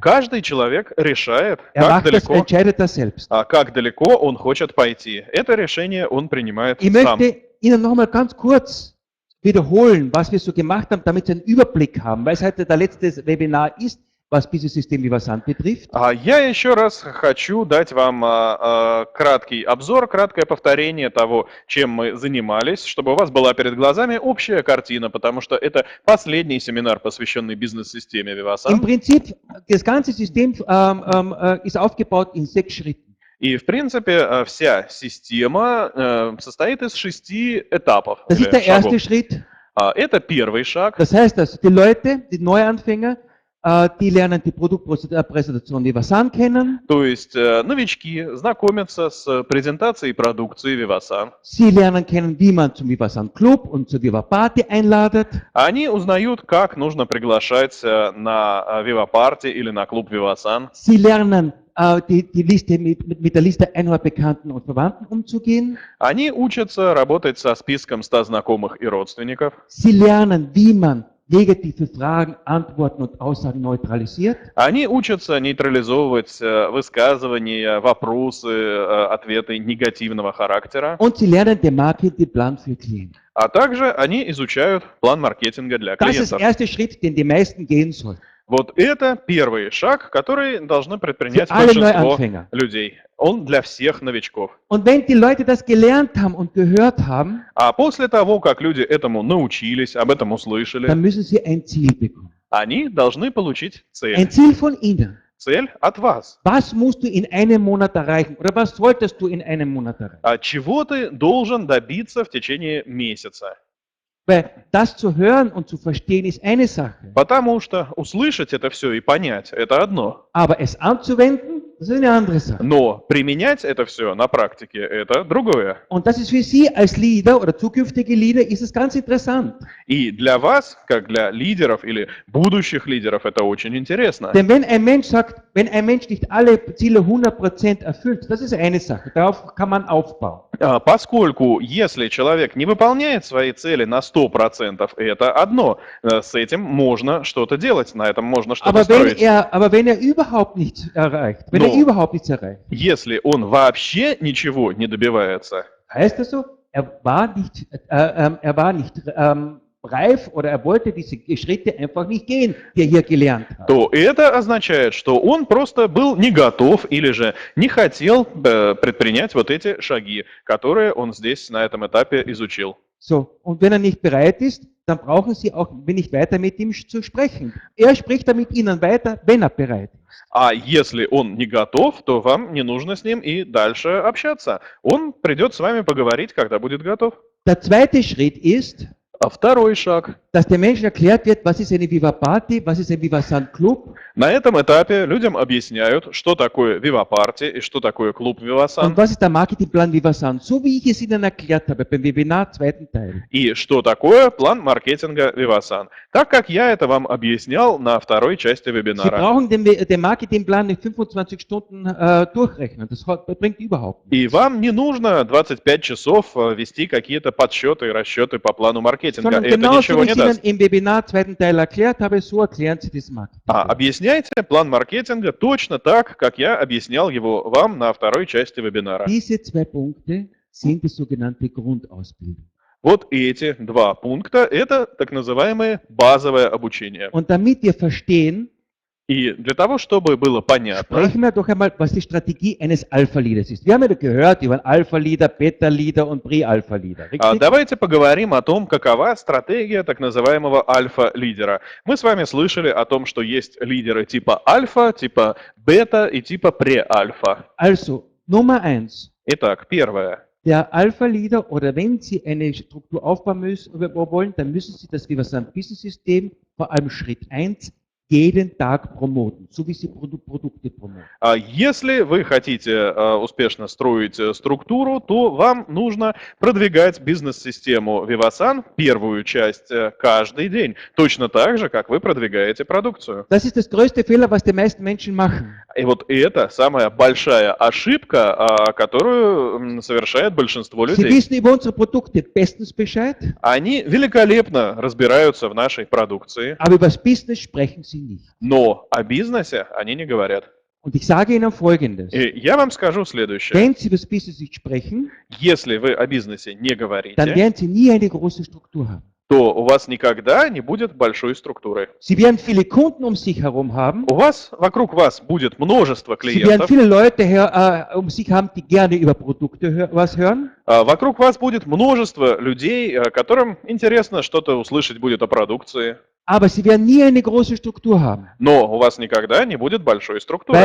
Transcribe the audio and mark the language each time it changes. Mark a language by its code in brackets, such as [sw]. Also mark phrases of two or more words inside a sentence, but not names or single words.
[ru] Каждый человек решает, [de] Er entscheidet das selbst. [ru] как далеко он хочет пойти. Это решение он принимает [de] Ich [ru] сам. [de] möchte Ihnen nochmal ganz kurz wiederholen, was wir so gemacht haben, damit Sie einen Überblick haben, weil es heute der letzte Webinar ist, was Business System Vivasan betrifft. [ru] Я еще раз хочу дать вам краткий обзор, краткое повторение того, чем мы занимались, чтобы у вас была перед глазами общая картина, потому что это последний семинар, посвященный бизнес-системе [de] Im Vivasan. Prinzip, das ganze System ist aufgebaut in 6 Schritten. [ru] И, в принципе, вся система состоит из 6 этапов. [de] Das ist [ru] или [de] der [ru] шагов. [de] erste Schritt. [ru] Это первый шаг. [de] Das heißt, dass die Leute, die Neuanfänger, die lernen die Produktpräsentation Vivasan kennen. [ru] То есть новички знакомятся с презентацией продукции Vivasan. [de] Sie lernen kennen, wie man zum Vivasan Club und zur Viva Party einladet. [ru] Они узнают, как нужно приглашать на Viva Party или на клуб Vivasan. [de] Sie lernen die Liste mit der Liste 100 Bekannten und Verwandten umzugehen. [ru] Они учатся работать со списком 100 знакомых и родственников. [de] Sie lernen, wie man negative Fragen, Antworten und Aussagen neutralisiert. [ru] Они учатся нейтрализовывать высказывания, вопросы, ответы негативного характера. [de] Und sie lernen den Marketingplan für Klienten. [ru] А также они изучают план маркетинга для [de] Das ist [ru] клиентов. [de] der erste Schritt, den die meisten gehen sollen. [ru] Вот это первый шаг, который должны предпринять [de] Für alle [ru] большинство [de] Neuanfänger. [ru] людей. Он для всех новичков. [de] Und wenn die Leute das gelernt haben und gehört haben, [ru] А после того, как люди этому научились, об этом услышали, [de] dann müssen sie ein Ziel bekommen. [ru] они должны получить цель. [de] Ein Ziel von Ihnen. [ru] Цель от вас. [de] Was musst du in einem Monat erreichen? Oder was solltest du in einem Monat erreichen? [ru] Чего ты должен добиться в течение месяца? [de] Weil das zu hören und zu verstehen ist eine Sache. [ru] Потому что услышать это все и понять – это одно. [de] Aber es anzuwenden, das ist eine andere Sache. [ru] Но применять это все на практике – это другое. [de] Und das ist für Sie als Leader oder zukünftige Leader ist es ganz interessant. [ru] И для вас, как для лидеров или будущих лидеров, это очень интересно. [de] Denn wenn ein Mensch sagt, wenn ein Mensch nicht alle Ziele 100% erfüllt, das ist eine Sache. Darauf kann man aufbauen. [ru] Поскольку если человек не выполняет свои цели на 100%, это одно. С этим можно что-то делать, на этом можно что-то строить. [de] Aber wenn er überhaupt nichts erreicht, wenn er überhaupt nichts erreicht, [ru] Если он вообще ничего не добивается, [de] heißt das so, er war nicht reif oder er wollte diese Schritte einfach nicht gehen, die er hier gelernt hat. [ru] то это означает, что он просто был не готов или же не хотел предпринять вот эти шаги, которые он здесь на этом этапе изучил. [de] So, und wenn er nicht bereit ist, dann brauchen Sie auch nicht weiter mit ihm zu sprechen. Er spricht dann mit Ihnen weiter, wenn er bereit ist. [ru] А если он не готов, то вам не нужно с ним и дальше общаться. Он придет с вами поговорить, когда будет готов. [de] Der zweite Schritt ist, [ru] А второй шаг. [de] dass der Mensch erklärt wird, was ist eine Viva Party, was ist ein Vivasan Club [ru] На этом этапе людям объясняют, что такое Viva Party и что такое клуб Vivasan. [de] und was ist der Marketingplan Vivasan, so wie ich es Ihnen erklärt habe beim Webinar zweiten Teil. [ru] И что такое план маркетинга Vivasan. Так как я это вам объяснял на второй части [de] Sie [ru] вебинара. [de] brauchen den Marketingplan nicht 25 Stunden durchrechnen, das bringt überhaupt nichts. [ru] И вам не нужно 25 часов вести какие-то подсчеты и расчеты по плану маркетинга. [de] Sondern [ru] Это [de] genauso [ru] ничего [de] wie [ru] не [de] ich Ihnen [ru] даст. [de] im Webinar zweiten Teil erklärt habe, so erklären Sie das Marketing. [ru] Объясняйте план маркетинга точно так, как я объяснял его вам на второй части вебинара. [de] Diese 2 Punkte sind die sogenannte Grundausbildung. [ru] Вот эти 2 пункта – это так называемое базовое обучение. [de] Und damit wir verstehen, [ru] И для того, чтобы было понятно, [de] sprechen wir doch einmal, was die Strategie eines Alpha-Leaders ist. Wir haben ja gehört über einen Alpha-Leader, Beta-Leader und Pre-Alpha-Leader. Richtig? [ru] давайте поговорим о том, какова стратегия так называемого альфа-лидера. Мы с вами слышали о том, что есть лидеры типа альфа, типа бета и типа пре-альфа. [de] Also, Nummer 1. [ru] Итак, первое. [de] Der Alpha-Leader oder wenn Sie eine Struktur aufbauen wollen, dann müssen Sie das Vivasan Business System, vor allem Schritt 1, jeden Tag promoten, so wie sie Produkte promoten. [ru] Если вы хотите успешно строить структуру, то вам нужно продвигать бизнес-систему Vivasan, первую часть, каждый день, точно так же, как вы продвигаете продукцию. [de] Das ist das größte Fehler, was die meisten Menschen machen. [ru] И вот это самая большая ошибка, которую совершает большинство [de] Sie [ru] людей. [de] wissen über unsere Produkte bestens Bescheid, [ru] Они великолепно разбираются в нашей продукции, [de] aber über das Business sprechen sie nicht. [ru] но о бизнесе они не говорят. [de] Und ich sage Ihnen Folgendes. [ru] И я вам скажу следующее. [de] Wenn Sie über das Business nicht sprechen, [ru] Если вы о бизнесе не [de] dann [ru] говорите, [de] werden Sie nie eine große Struktur haben. [ru] то у вас никогда не будет большой структуры. [de] Sie werden viele Kunden um sich herum haben. [ru] Вокруг вас будет множество [de] Sie werden [ru] клиентов, [de] viele Leute um sich haben, die gerne über Produkte was hören. [ru] вокруг вас будет множество людей, которым интересно что-то услышать будет о продукции, [de] Aber Sie werden nie eine große Struktur haben, [ru] но у вас никогда не будет большой структуры,